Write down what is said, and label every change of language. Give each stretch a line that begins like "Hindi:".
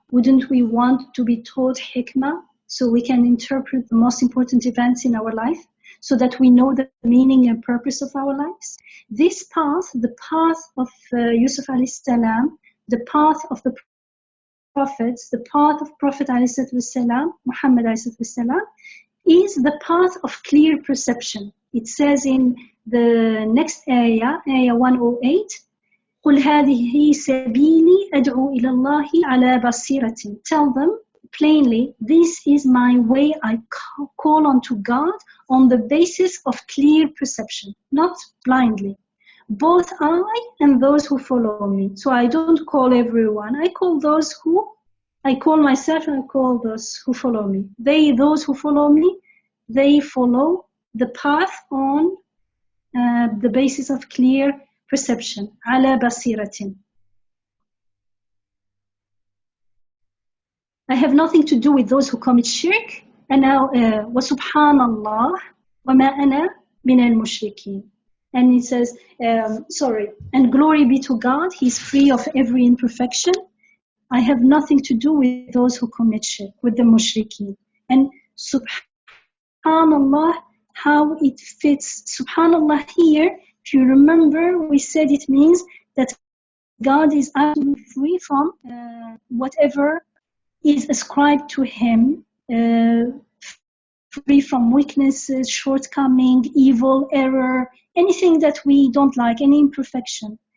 English: Wouldn't we want to be taught hikmah so we can interpret the most important events in our life, so that we know the meaning and purpose of our lives? This path, the path of Yusuf alayhi salam, the path of the prophets, the path of Prophet ﷺ, Muhammad ﷺ, is the path of clear perception. It says in the next ayah, ayah 108,
Arabic: قُلْ هَذِهِ سَبِيلِي أَدْعُو إِلَى اللَّهِ عَلَى بَصِيرَةٍ.
English: Tell them plainly, this is my way, I call unto God on the basis of clear perception, not blindly. Both I and those who follow me. So I don't call everyone. I call myself and I call those who follow me. Those who follow me, they follow the path on the basis of clear perception.
Arabic: على بصيرة.
English: I have nothing to do with those who commit shirk.
Arabic: وسبحان الله وما أنا من المشركين.
English: And it says, and glory be to God, He is free of every imperfection. I have nothing to do with those who commit shirk, with the mushrikeen. And subhanallah, how it fits. Subhanallah here, if you remember, we said it means that God is absolutely free from whatever is ascribed to Him, free from weaknesses, shortcoming, evil, error, anything that we don't like, any imperfection.